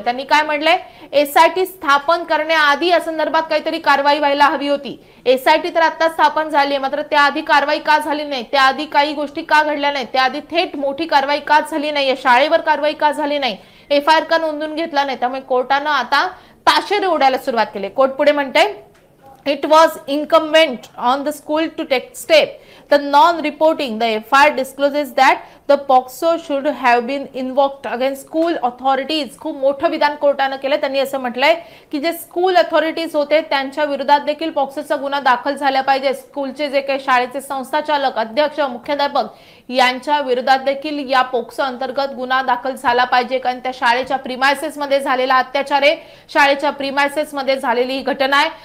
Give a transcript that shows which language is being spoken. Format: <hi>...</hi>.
<mr>त्यांनी काय म्हटलंय, एसआयटी स्थापन करण्याआधी या संदर्भात काहीतरी कारवाई व्हायला हवी होती। एसआयटी तर आता स्थापन झाली आहे, मात्र त्याआधी कारवाई का झाली नाही, त्याआधी काही गोष्टी का घडल्या नाही, त्याआधी थेट मोठी कारवाई का झाली नाही, शाळेवर कारवाई का झाली नाही, एफआयआर का नोंदवून घेतला नाही। त्यामुळे कोर्टानं आता ताशेरे ओढायला सुरुवात केली। कोर्ट पुढे म्हणते,</mr> <en>it was incumbent on the school to take step. The non-reporting, the FIR discloses that the POCSO should have been invoked against school authorities.</en> <mr>खूप मोठं विधान कोर्टाने केलं। त्यांनी असं म्हटलंय की जे स्कूल अथॉरिटीज होते त्यांच्या विरोधात देखील पॉक्सोचा गुन्हा दाखल झाला पाहिजे। स्कूलचे जे काही शाळेचे संस्थाचालक, अध्यक्ष, मुख्याध्यापक यांच्या विरोधात देखील या पोक्सो अंतर्गत गुन्हा दाखल झाला पाहिजे, कारण त्या शाळेच्या प्रीमायसेस मध्ये झालेला अत्याचार आहे, शाळेच्या प्रीमायसेस मध्ये झालेली ही घटना आहे।</mr>